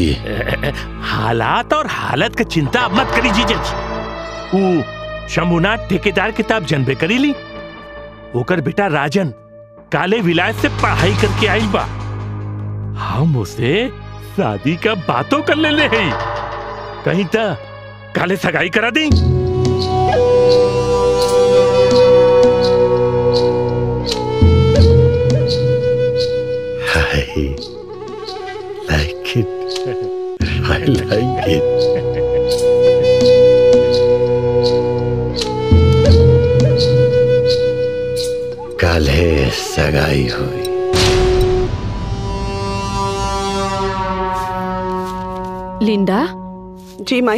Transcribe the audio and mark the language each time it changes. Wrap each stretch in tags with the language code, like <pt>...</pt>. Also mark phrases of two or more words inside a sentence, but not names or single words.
<bho>हालात और हालत का चिंता अब मत करी जीजा जी। वो शंभुनाथ ठेकेदार किताब जनबे करी ली, ओकर बेटा राजन काले विलायत से पढ़ाई करके आई बा। हम उसे शादी का बातों कर ले हैं, कहीं तो काले सगाई करा दी।</bho> <en>I like it. I like it.</en> <bho>काले सगाई हुई। लिंडा। जी माई।</bho>